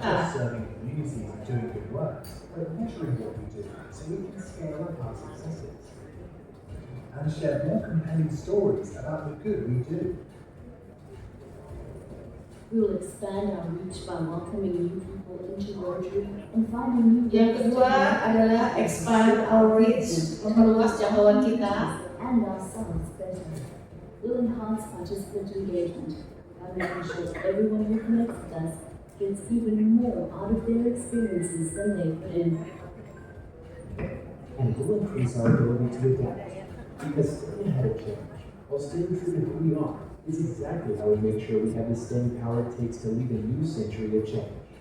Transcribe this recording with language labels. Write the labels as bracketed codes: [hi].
[en] Not just serving communities and doing good work, but measuring what we do so we can scale up our successes. And share more compelling stories about the good we do. We will expand our reach by welcoming new people into Rotary and finding new [id] Yang kedua adalah [en] expand our reach, [id] memperluas jangkauan kita. [en] and ourselves better. We'll enhance participant engagement by making sure everyone who connects with us gets even more out of their experiences than they put in. And we'll increase our ability to adapt. Because staying ahead of change, while staying true to who we are, is exactly how we make sure we have the staying power it takes to lead a new century of change.